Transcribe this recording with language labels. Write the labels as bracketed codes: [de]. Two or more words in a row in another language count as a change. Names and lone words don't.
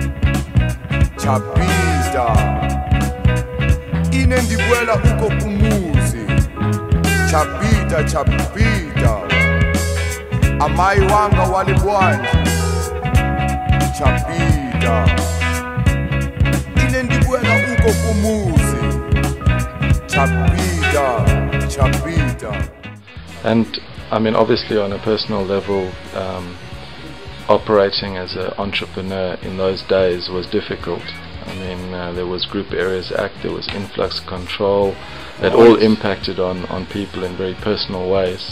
[ny] Chapita, inendikwela uko kumuzi, Chapita, Chapita, amai wanga wali bwanje, Chapita, inendikwela uko kumuzi, Chapita, Chapita. [en] And I mean, obviously on a personal level, operating as an entrepreneur in those days was difficult. I mean, there was Group Areas Act, there was influx control, that all impacted on people in very personal ways.